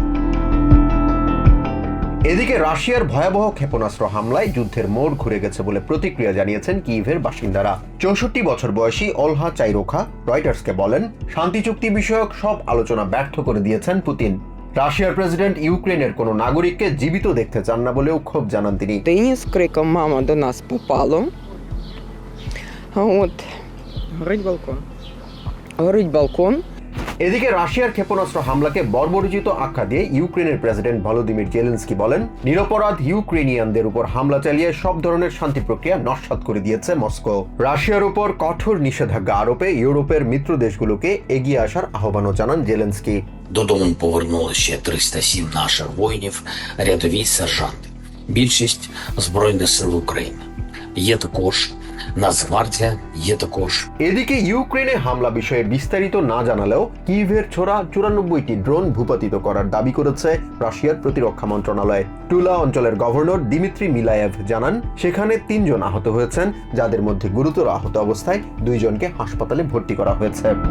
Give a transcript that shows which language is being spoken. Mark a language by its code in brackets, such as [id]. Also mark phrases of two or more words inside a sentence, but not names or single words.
[bn] এদিকে রাশিয়ার ভয়াবহ ক্ষেপণাস্ত্র হামলায় যুদ্ধের মোড় ঘুরে গেছে বলে প্রতিক্রিয়া জানিয়েছেন কিয়েভের বাসিন্দারা। 64 বছর বয়সী অলহা চাইরোখা রয়টার্সকে বলেন, শান্তি চুক্তি বিষয়ক সব আলোচনা ব্যর্থ করে দিয়েছেন পুতিন। রাশিয়ার প্রেসিডেন্ট ইউক্রেনের কোনো নাগরিককে জীবিত দেখতে চান না বলেও ক্ষোভ জানান তিনি। [uk] З криком «Мама, до нас попало!» Горить балкон. [bn] এদিকে রাশিয়ার ক্ষেপণাস্ত্র হামলাকে বর্বরোচিত আখ্যা দিয়ে ইউক্রেনের প্রেসিডেন্ট ভলোদিমির জেলেনস্কি বলেন, নিরপরাধ ইউক্রেনিয়ানদের উপর হামলা চালিয়ে সব ধরনের শান্তি প্রক্রিয়া নস্যাৎ করে দিয়েছে মস্কো। রাশিয়ার উপর কঠোর নিষেধাজ্ঞা আরোপে ইউরোপের মিত্র দেশগুলোকে এগিয়ে আসার আহ্বানও জানান জেলেনস্কি। [uk] Додому повернули ще 307 наших воїнів, рядові сержанти. Більшість Збройних сил України. Є також Нацгвардія є також. [bn] এদিকে ইউক্রেনে হামলা বিষয়ে বিস্তারিত না জানালেও কিয়েভের ছোড়া 94টি ড্রোন ভূপাতিত করার দাবি করেছে রাশিয়ার প্রতিরক্ষা মন্ত্রণালয়। টুলা অঞ্চলের গভর্নর দিমিত্রি মিলায়েভ জানান, সেখানে 3 জন আহত হয়েছেন, যাদের মধ্যে গুরুতর আহত অবস্থায় 2 জনকে হাসপাতালে ভর্তি করা হয়েছে।